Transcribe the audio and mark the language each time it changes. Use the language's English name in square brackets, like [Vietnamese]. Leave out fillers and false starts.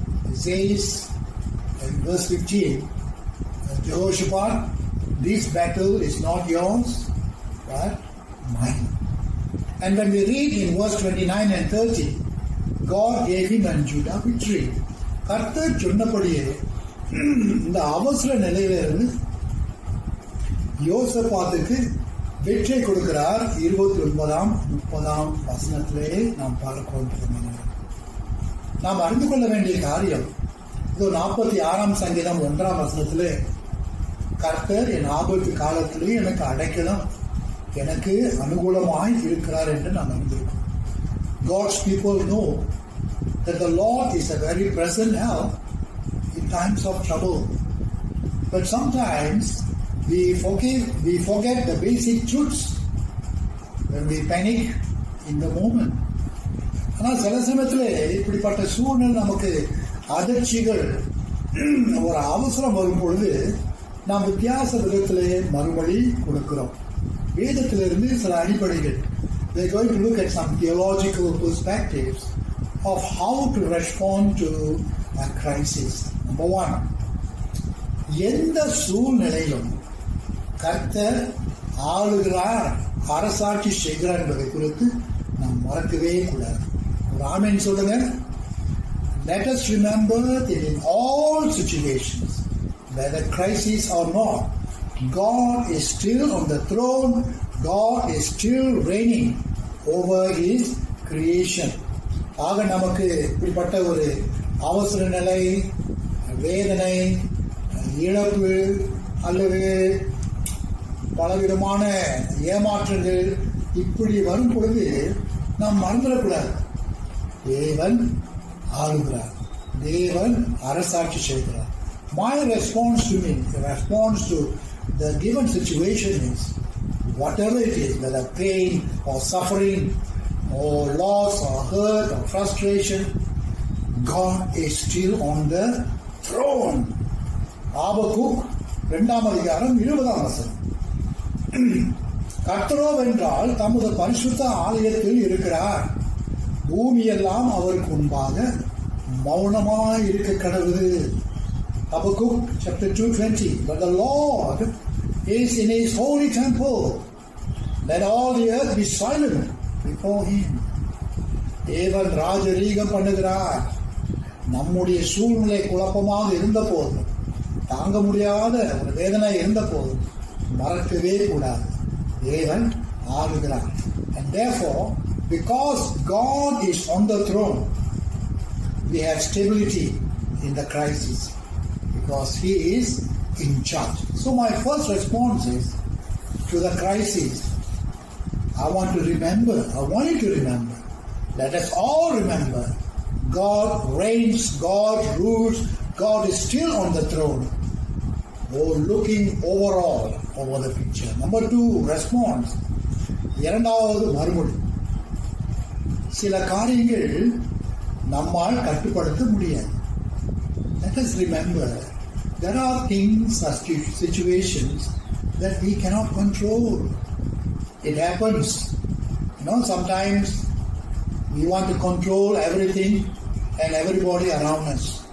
[English] It says in verse 15, Jehoshaphat, this battle is not yours, but mine. And when we read in verse 29 and 30, God gave him and Judah victory. [Tamil] கர்த்தர் சொன்னபடியே இந்த அவசர நிலையிலிருந்து யோசபாத்துக்கு வெற்றி கொடுக்கிறார். 29ஆம் 30ஆம் வசனத்திலே நாம் பார்க்கிறோம். நாம் அறிந்து கொள்ள வேண்டிய காரியம், இது 46ஆம் சங்கீதம் 1ஆம் வசனத்திலே கர்த்தர் என் ஆபத்து காலத்திலே எனக்கு அடைக்கலம், எனக்கு அனுகூலமாய் இருக்கிறார் என்று நாம் அறிந்திருக்கிறோம். [English] God's people know that the Lord is a very present help in times of trouble. But sometimes we forget the basic truths when we panic in the moment. [Tamil] ஆனால் சில சமயத்தில் இப்படிப்பட்ட சூழ்நிலை நமக்கு அதிர்ச்சிகள் ஒரு அவசரம் வரும் பொழுது நாம் வித்தியாச விதத்திலே மறுமொழி கொடுக்கிறோம். வேதத்திலிருந்து சில அடிப்படைகள். [English] We are going to look at some theological perspectives of how to respond to a crisis. Number one, [Tamil] எந்த சூழ்நிலையிலும் கர்த்தர் ஆளுகிறார், அரசாட்சி செய்கிறார் என்பதை குறித்து நாம் மறக்கவே கூடாது. ஒரு ஆமென் சொல்லுங்க. [English] Let us remember that in all situations, whether crisis or not, God is still on the throne. God is still reigning over His creation. [Tamil] ஆக நமக்கு இப்படிப்பட்ட ஒரு அவசர நிலை, வேதனை, இழப்பு அல்லது பலவிதமான ஏமாற்றங்கள் இப்படி வரும் பொழுது நாம் மறந்துடக்கூடாது. தேவன் ஆளுகிறார், தேவன் அரசாட்சி செய்கிறார். [English] My response to me, the response to the given situation is, whatever it is, whether pain or suffering or loss or hurt or frustration, God is still on the throne. [Tamil] Habakkuk 2ஆம் அதிகாரம் 20ஆம் வசனம். கர்த்தரோ வென்றால் தமது பரிசுத்த ஆலயத்தில் இருக்கிறார், பூமியெல்லாம் அவருக்கு முன்பாக மௌனமாய் இருக்க கடவுது. [English] Habakkuk chapter 2:20. But the Lord is in His holy temple. Let all the earth be silent before Him. [Tamil] தேவன் ராஜரீகம் பண்ணுகிறார். நம்முடைய சூழ்நிலை குழப்பமாக இருந்த போதும், தாங்க முடியாத ஒரு வேதனை இருந்த போதும் மறக்கவே கூடாது. தேவன் ஆளுகிறார். [English] And therefore, because God is on the throne, we have stability in the crisis, because He is in charge. So my first response is to the crisis. I want you to remember, let us all remember, God reigns, God rules, God is still on the throne. Oh, looking overall over the picture. Number 2, response. [Tamil] இரண்டாவது மறுமொழி. சில காரியங்கள் நம்மால் கட்டுப்படுத்த முடியாது. [English] Let us remember, there are things or situations that we cannot control. It happens. Sometimes we want to control everything and everybody around us.